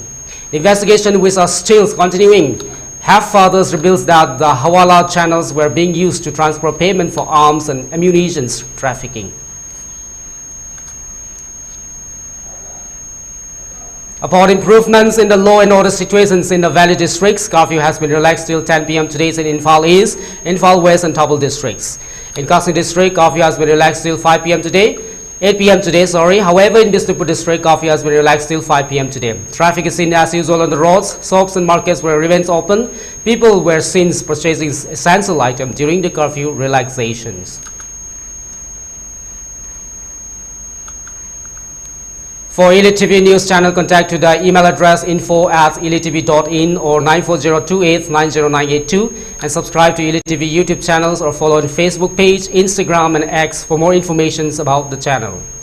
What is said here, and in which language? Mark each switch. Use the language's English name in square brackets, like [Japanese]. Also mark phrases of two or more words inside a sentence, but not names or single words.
[English] The investigation, which are still continuing, have further revealed that the Hawala channels were being used to transfer payment for arms and ammunition trafficking. Upon improvements in the law and order situations in the Valley districts, curfew has been relaxed till 10 p.m. today in Imphal East, Imphal West, and Thabul districts. In Kasni district, curfew has been relaxed till 5 p.m. today. 8 p.m. today, However, in Bisnupur district, curfew has been relaxed till 5 p.m. today. Traffic is seen as usual on the roads. Shops and markets were remains open. People were seen purchasing essential items during the curfew relaxations. For ELITETV News Channel, contact to the email address info@elitetv.in or 9402890982 and subscribe to ELITETV YouTube channels or follow the Facebook page, Instagram and X for more information about the channel.